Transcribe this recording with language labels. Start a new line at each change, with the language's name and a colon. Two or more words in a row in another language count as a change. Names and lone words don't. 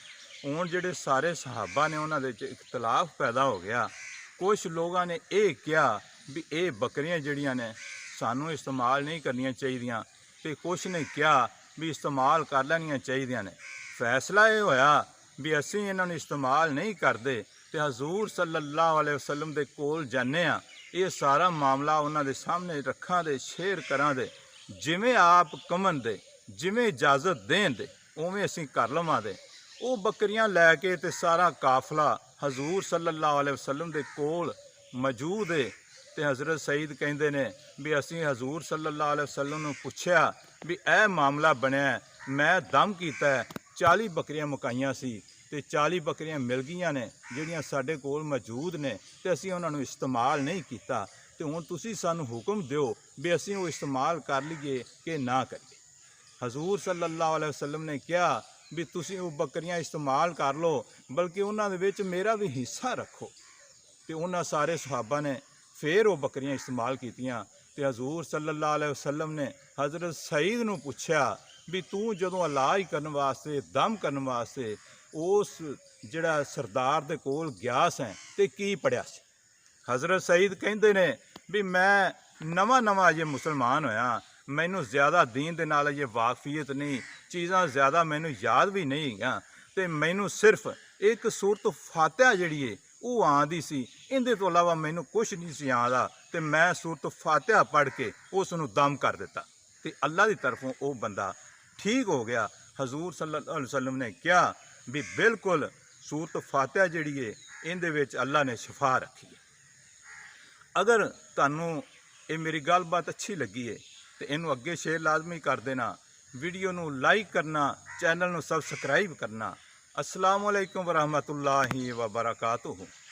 Punjabi: ਹੁਣ ਜਿਹੜੇ ਸਾਰੇ ਸਹਾਬਾ ਨੇ ਉਨ੍ਹਾਂ ਦੇ ਵਿਚ ਇਖ਼ਤਲਾਫ਼ ਪੈਦਾ ਹੋ ਗਿਆ। ਕੁਝ ਲੋਕਾਂ ਨੇ ਇਹ ਕਿਹਾ ਭੀ ਇਹ ਬੱਕਰੀਆਂ ਜਿਹੜੀਆਂ ਨੇ ਸਾਨੂੰ ਇਸਤੇਮਾਲ ਨਹੀਂ ਕਰਨੀਆਂ ਚਾਹੀਦੀਆਂ, ਤੇ ਕੁਝ ਨੇ ਕਿਹਾ ਭੀ ਇਸਤੇਮਾਲ ਕਰ ਲੈਣੀਆਂ ਚਾਹੀਦੀਆਂ ਨੇ। ਫ਼ੈਸਲਾ ਇਹ ਹੋਇਆ ਭੀ ਅਸੀਂ ਇਨ੍ਹਾਂ ਨੂੰ ਇਸਤੇਮਾਲ ਨਹੀਂ ਕਰਦੇ ਤੇ ਹਜ਼ੂਰ
Arabic: صلى الله عليه وسلم
Punjabi: ਦੇ ਕੋਲ ਜਾਨੇ ਆਂ, ਇਹ ਸਾਰਾ ਮਾਮਲਾ ਉਨ੍ਹਾਂ ਦੇ ਸਾਹਮਣੇ ਰੱਖਾਂਗੇ, ਸ਼ੇਅਰ ਕਰਾਂਗੇ, ਜਿਵੇਂ ਆਪ ਕਹਿਣਗੇ, ਜਿਵੇਂ ਇਜਾਜ਼ਤ ਦੇਣਗੇ ਉਵੇਂ ਅਸੀਂ ਕਰ ਲਵਾਂਗੇ। ਉਹ ਬੱਕਰੀਆਂ ਲੈ ਕੇ ਤੇ ਸਾਰਾ ਕਾਫ਼ਲਾ ਹਜ਼ੂਰ
Arabic: صلى الله عليه وسلم
Punjabi: ਦੇ ਕੋਲ ਮੌਜੂਦ ਹੈ। ਤੇ ਹਜ਼ਰਤ ਸਈਦ ਕਹਿੰਦੇ ਹਨ ਭੀ ਅਸੀਂ ਹਜ਼ੂਰ
Arabic: صلى الله عليه وسلم
Punjabi: ਨੂੰ ਪੁੱਛਿਆ ਭੀ ਇਹ ਮਾਮਲਾ ਬਣਿਆ, ਮੈਂ ਦਮ ਕੀਤਾ 40 ਬੱਕਰੀਆਂ ਮੁਕਾਈਆਂ ਸੀ ਤੇ 40 ਬੱਕਰੀਆਂ ਮਿਲ ਗਈਆਂ ਨੇ ਜਿਹੜੀਆਂ ਸਾਡੇ ਕੋਲ ਮੌਜੂਦ ਨੇ, ਤੇ ਅਸੀਂ ਉਨ੍ਹਾਂ ਨੂੰ ਇਸਤੇਮਾਲ ਨਹੀਂ ਕੀਤਾ, ਤੇ ਹੁਣ ਤੁਸੀਂ ਸਾਨੂੰ ਹੁਕਮ ਦਿਓ ਭੀ ਅਸੀਂ ਉਹ ਇਸਤੇਮਾਲ ਕਰ ਲਈਏ ਕਿ ਨਾ ਕਰੀਏ। ਹਜ਼ੂਰ
Arabic: صلى الله عليه وسلم
Punjabi: ਨੇ ਕਿਹਾ ਭੀ ਤੁਸੀਂ ਉਹ ਬੱਕਰੀਆਂ ਇਸਤੇਮਾਲ ਕਰ ਲਓ, ਬਲਕਿ ਉਨ੍ਹਾਂ ਦੇ ਵਿਚ ਮੇਰਾ ਭੀ ਹਿੱਸਾ ਰੱਖੋ। ਤੇ ਉਨ੍ਹਾਂ ਸਾਰੇ ਸਹਾਬਾ ਨੇ ਫਿਰ ਉਹ ਬੱਕਰੀਆਂ ਇਸਤੇਮਾਲ ਕੀਤੀਆਂ। ਤੇ ਹਜ਼ੂਰ
Arabic: صلى الله عليه وسلم
Punjabi: ਨੇ ਹਜ਼ਰਤ ਸਈਦ ਨੂੰ ਪੁੱਛਿਆ ਭੀ ਤੂੰ ਜਦੋਂ ਇਲਾਜ ਕਰਨ ਵਾਸਤੇ, ਦਮ ਕਰਨ ਵਾਸਤੇ ਉਸ ਜਿਹੜਾ ਸਰਦਾਰ ਦੇ ਕੋਲ ਗਿਆ ਸੈਂ ਤੇ ਕੀ ਪੜ੍ਹਿਆ ਸੀ। ਹਜ਼ਰਤ ਸਈਦ ਕਹਿੰਦੇ ਨੇ ਭੀ ਮੈਂ ਨਵਾਂ ਨਵਾਂ ਅਜੇ ਮੁਸਲਮਾਨ ਹੋਇਆ, ਮੈਨੂੰ ਜ਼ਿਆਦਾ ਦੀਨ ਦੇ ਨਾਲ ਅਜੇ ਵਾਕਫ਼ੀਅਤ ਨਹੀਂ, ਚੀਜ਼ਾਂ ਜ਼ਿਆਦਾ ਮੈਨੂੰ ਯਾਦ ਭੀ ਨਹੀਂ ਹਨ, ਤੇ ਮੈਨੂੰ ਸਿਰਫ਼ ਇਕ ਸੂਰਤ ਫ਼ਾਤਿਹਾ ਜਿਹੜੀ ਹੈ ਉਹ ਆਉਂਦੀ ਸੀ, ਇਹਦੇ ਤੋਂ ਇਲਾਵਾ ਮੈਨੂੰ ਕੁਝ ਨਹੀਂ ਸੀ ਆਉਂਦਾ, ਤੇ ਮੈਂ ਸੂਰਤ ਫ਼ਾਤਿਹਾ ਪੜ੍ਹ ਕੇ ਉਸਨੂੰ ਦਮ ਕਰ ਦਿੱਤਾ ਤੇ ਅੱਲਾਹ ਦੀ ਤਰਫ਼ੋਂ ਉਹ ਬੰਦਾ ਠੀਕ ਹੋ ਗਿਆ। ਹਜ਼ੂਰ
Arabic: صلى الله عليه وسلم
Punjabi: ਨੇ ਕਿਹਾ ਭੀ ਬਿਲਕੁਲ ਸੂਰਤ ਫ਼ਾਤਿਹਾ ਜਿਹੜੀ ਹੈ ਇਹਦੇ ਵਿਚ ਅੱਲਾਹ ਨੇ ਸ਼ਫ਼ਾ ਰੱਖੀ ਹੈ। ਅਗਰ ਤੁਹਾਨੂੰ ਇਹ ਮੇਰੀ ਗੱਲਬਾਤ ਅੱਛੀ ਲੱਗੀ ਹੈ ਤਾਂ ਇਹਨੂੰ ਅੱਗੇ ਸ਼ੇਅਰ ਲਾਜ਼ਮੀ ਕਰ ਦੇਣਾ, ਵੀਡੀਓ ਨੂੰ ਲਾਈਕ ਕਰਨਾ, ਚੈਨਲ ਨੂੰ ਸਬਸਕ੍ਰਾਈਬ ਕਰਨਾ।
Arabic: السلام عليكم ورحمة الله وبركاته.